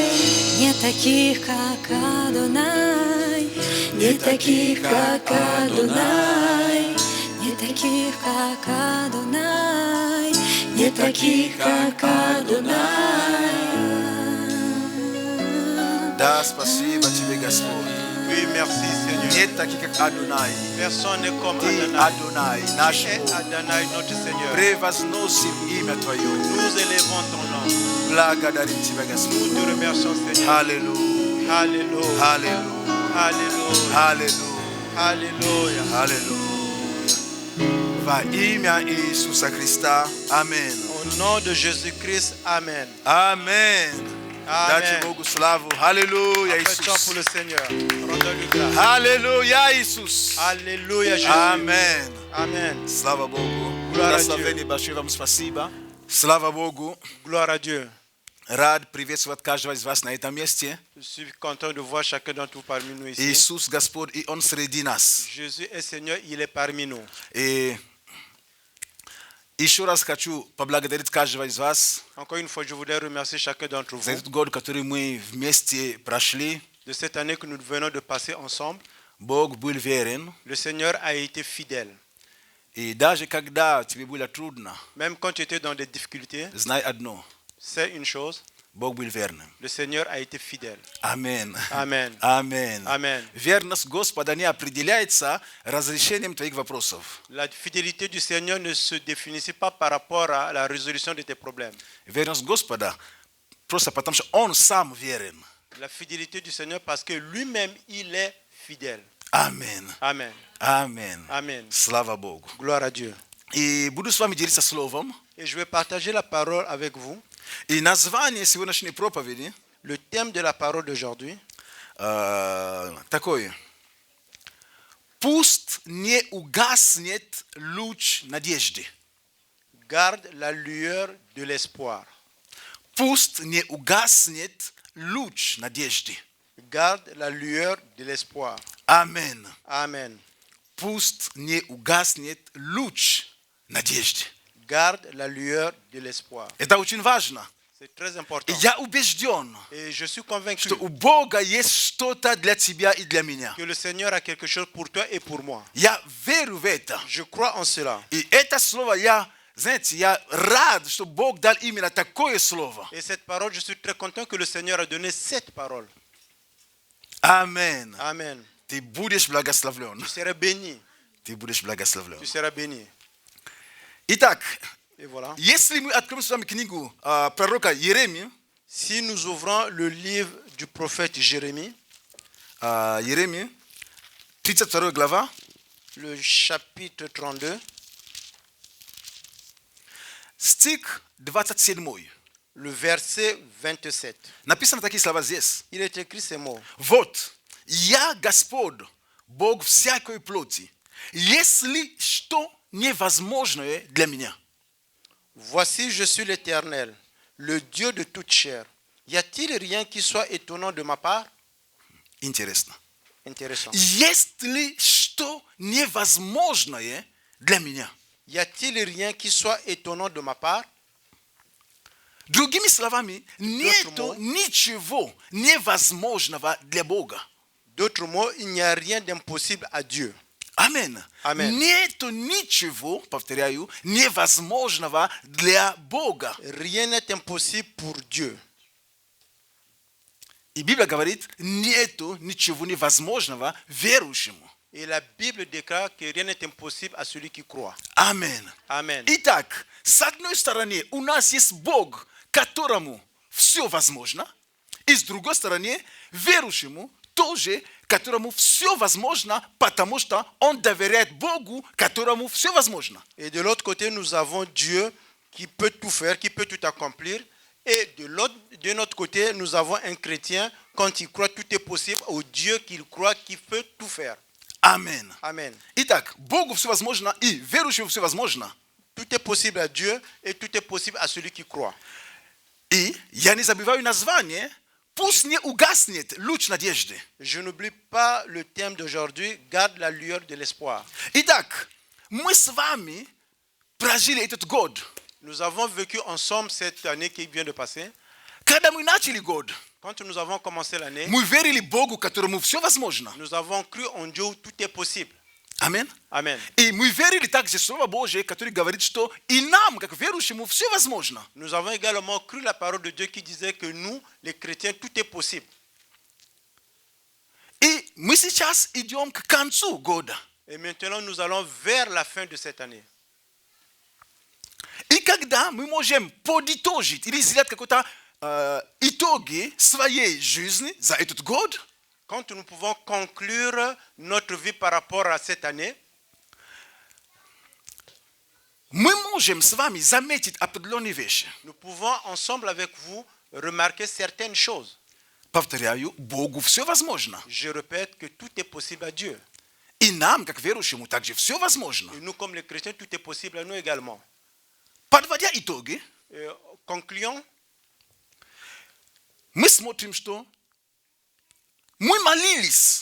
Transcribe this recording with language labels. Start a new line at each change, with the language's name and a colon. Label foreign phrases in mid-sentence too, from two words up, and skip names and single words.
Russian: Нет таких, как Адонай. Нет таких, как Адонай. Нет таких, как Адонай. Нет таких, как Адонай. Да, спасибо Тебе, Господь.
French: Oui, merci Seigneur.
Russian: Нет таких, как Адонай.
French: Personne n'est comme
Russian: Ты
French: Adonai.
Russian: Адонай, наш
French: Tu es
Russian: Бог.
French: Adonai, notre Seigneur.
Russian: Превозносим имя Твое.
French: Nous élevons ton nom.
Russian: Благодарим Тебя, Господь.
French: Nous te remercions, Seigneur.
Russian: Аллилуйя.
French: Alléluia.
Russian: Аллилуйя.
French: Alléluia.
Russian: Аллилуйя.
French: Alléluia.
Russian: Аллилуйя. Во имя Иисуса Христа. Аминь.
French: Au nom de Jésus-Christ, Amen.
Russian: Аминь. Дайте
French: Amen.
Russian: Богу славу. Аллилуйя,
French: Affectons pour
Russian: Иисус.
French: le Seigneur. Rendons-lui grâce.
Russian: Аллилуйя, Иисус.
French: Alléluia, Jésus.
Russian: Аминь.
French: Amen.
Russian: Слава Богу. Глория Благословение большое вам спасибо. Слава Богу.
French: Gloire à Dieu.
Russian: Рад приветствовать каждого из вас на этом месте.
French: Je suis content de voir chacun d'entre vous parmi nous ici.
Russian: Иисус Господь, и Он среди нас.
French: Jésus est Seigneur, il est parmi nous.
Russian: И еще раз хочу поблагодарить каждого из вас
French: Encore une fois, je voudrais remercier chacun d'entre
Russian: за
French: vous
Russian: этот год, который мы вместе прошли.
French: de cette année que nous venons de passer ensemble.
Russian: Бог был верен.
French: Le Seigneur a été fidèle.
Russian: И даже когда тебе было трудно,
French: Même quand tu étais dans des difficultés,
Russian: знай одно.
French: c'est une chose,
Russian: Бог был верным.
French: le Seigneur a été fidèle.
Russian: Аминь.
French: Amen.
Russian: Аминь.
French: Amen.
Russian: Верность Господа не определяется разрешением твоих вопросов.
French: La fidélité du Seigneur ne se définit pas par rapport à la résolution de tes problèmes.
Russian: Верность Господа просто потому, что Он сам верен.
French: La fidélité du Seigneur parce que lui-même, il est fidèle.
Russian: Аминь.
French: Amen.
Russian: Аминь.
French: Amen.
Russian: Слава Богу.
French: Gloire à Dieu.
Russian: И буду с вами делиться словом.
French: Et je vais partager la parole avec vous.
Russian: И название сегодняшней проповеди
French: Le thème de la parole d'aujourd'hui,
Russian: такое. Пусть не угаснет луч надежды.
French: garde la lueur de l'espoir.
Russian: Пусть не угаснет луч надежды.
French: Garde la lueur de l'espoir.
Russian: Аминь.
French: Amen.
Russian: Пусть не угаснет луч надежды.
French: Garde la lueur de l'espoir.
Russian: Это очень важно.
French: C'est très important.
Russian: Я убежден,
French: Et je suis convaincu
Russian: что у Бога есть что-то для тебя и для меня.
French: que le Seigneur a quelque chose pour toi et pour moi.
Russian: Я верю в это.
French: Je crois en cela.
Russian: И это слово знаете, я рад, что Бог дал именно такое слово.
French: Et cette parole, je suis très content que le Seigneur a donné cette parole.
Russian: Аминь.
French: Amen.
Russian: Ты будешь благословлен.
French: Tu seras béni.
Russian: Ты будешь благословлен.
French: Tu seras béni.
Russian: Итак,
French: Et voilà.
Russian: если мы откроем с вами книгу пророка Иеремии,
French: Si nous ouvrons le livre du prophète Jérémie,
Russian: Иеремии, 32 глава,
French: le chapitre 32,
Russian: стих 27.
French: le verset 27.
Russian: Написано такие слова здесь.
French: Il est écrit ces mots.
Russian: Вот, я Господь, Бог всякой плоти. Если что невозможное для меня.
French: Voici, je suis l'Éternel, le Dieu de toute chair. Y a-t-il rien qui soit étonnant de ma part?
Russian: Интересно.
French: Intéressant.
Russian: Есть ли что невозможное для меня?
French: Y a-t-il rien qui soit étonnant de ma part?
Russian: Другими словами, нету ничего невозможного для Бога.
French: D'autres mots, il n'y a rien d'impossible à Dieu.
Russian: Аминь.
French: Amen.
Russian: Нету ничего, повторяю, невозможного для Бога.
French: Rien n'est impossible pour Dieu.
Russian: И Библия говорит, нету ничего невозможного верующему.
French: Et la Bible déclare que rien n'est impossible à celui qui croit.
Russian: Аминь.
French: Amen.
Russian: Итак, с одной стороны, у нас есть Бог, которому все возможно, и с другой стороны, верующему тоже, которому все возможно, потому что он доверяет Богу, которому все возможно.
French: Et de l'autre côté, nous avons Dieu qui peut tout faire, qui peut tout accomplir. Et de notre côté, nous avons un chrétien, quand il croit, tout est possible au Dieu qu'il croit, qui peut tout faire.
Russian: Аминь.
French: Amen.
Russian: Итак, Богу все возможно, и верующему все возможно.
French: Tout est possible à Dieu et tout est possible à celui qui croit.
Russian: И я не забываю название, пусть не угаснет луч надежды.
French: Je n'oublie pas le thème d'aujourd'hui, garde la lueur de l'espoir.
Russian: Итак, мы с вами прожили этот год.
French: Nous avons vécu ensemble cette année qui vient de passer.
Russian: Когда мы начали год,
French: Quand nous avons commencé l'année,
Russian: мы верили Богу, которому все возможно.
French: nous avons cru en Dieu où tout est possible.
Russian: Аминь.
French: Amen.
Russian: И мы верили также в Слово Божие, которое говорит, что и нам, как верующему, все возможно.
French: Nous avons également cru la parole de Dieu qui disait que nous, les chrétiens, tout est possible.
Russian: И мы сейчас идем к концу года.
French: Et maintenant, nous allons vers la fin de cette année.
Russian: И когда мы можем подытожить или сделать какой-то итоги своей жизни за этот год,
French: Quand nous pouvons conclure notre vie par rapport à cette année,
Russian: мы можем с вами заметить определенные вещи.
French: nous pouvons ensemble avec vous remarquer certaines choses.
Russian: Повторяю, Богу все возможно.
French: Je répète que tout est possible à Dieu.
Russian: И нам, как верующему, также все возможно.
French: Et nous, comme les chrétiens, tout est possible à nous également.
Russian: Подводя итоги,
French: Et concluons,
Russian: мы смотрим, что мы молились,